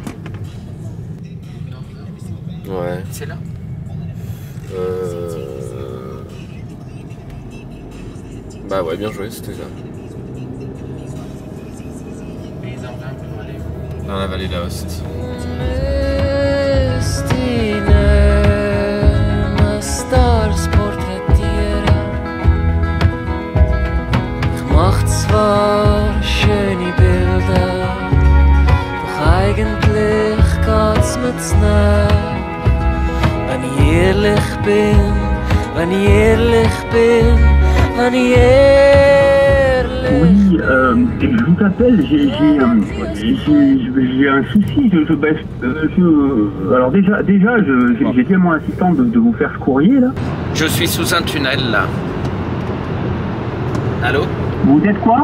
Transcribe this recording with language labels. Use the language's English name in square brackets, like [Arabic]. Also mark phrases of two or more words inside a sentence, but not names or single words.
[French] Ouais. C'est là. Bah ouais, bien joué, c'était ça. Dans la vallée d'Aoste. [German] Schöne Bilder, doch eigentlich geht's mir zu nah. Wenn ich ehrlich bin, wenn ich ehrlich bin, wenn ich ehrlich [French] Oui, je vous appelle, j'ai un souci. Alors déjà, j'ai dit à mon assistant de vous faire ce courrier là. Je suis sous un tunnel là. Allô? Vous êtes quoi?